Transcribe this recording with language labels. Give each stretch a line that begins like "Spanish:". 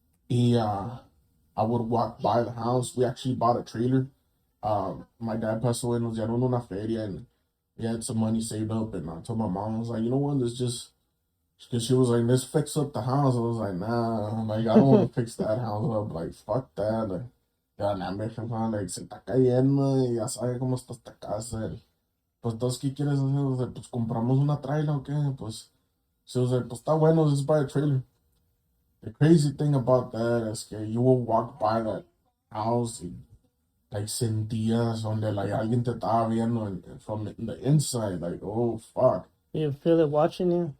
English: I would walk by the house. We actually bought a trailer. My dad passed away,
Spanish: nos dieron una feria,
English: and we had some money saved up. And I told my mom, I was like, you know what, let's just. Because she was like, let's fix up the house. I was like, nah, like, I don't want to fix that house up. Like, fuck that.
Spanish: Like, ya, nah, me jefa, like, se está cayendo y ya sabe cómo está esta casa. Y, pues, entonces, ¿qué quieres hacer? O sea, pues, compramos una trailer o qué.
English: Pues, she was like,
Spanish: pues, está bueno,
English: just buy a trailer. The crazy thing about that is que you will walk by that house y, like,
Spanish: sentías donde, like, alguien te estaba viendo
English: from the inside. Like, oh, fuck. You feel it watching you?